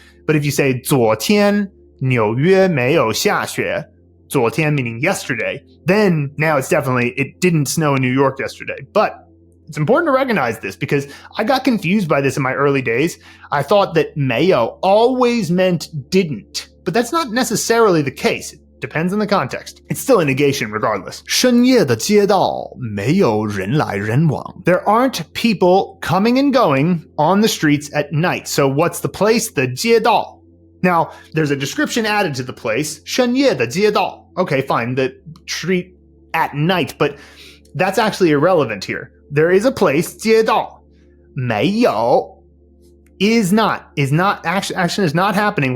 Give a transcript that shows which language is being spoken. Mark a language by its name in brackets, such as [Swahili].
[English] But if you say [Chinese] 昨天纽约没有下雪, [English] 昨天 meaning yesterday, then now it's definitely, it didn't snow in New York yesterday. But it's important to recognize this because I got confused by this in my early days. I thought that 没有 always meant didn't, but that's not necessarily the case. It depends on the context. It's still a negation regardless. [Chinese] 深夜的街道没有人来人往. [English] There aren't people coming and going on the streets at night. So what's the place? The 街道.Now, there's a description added to the place. [Chinese] 深夜的街道. [English] Okay, fine. The street at night, but that's actually irrelevant here. There is a place, 街道. 没有 is not action is not happening.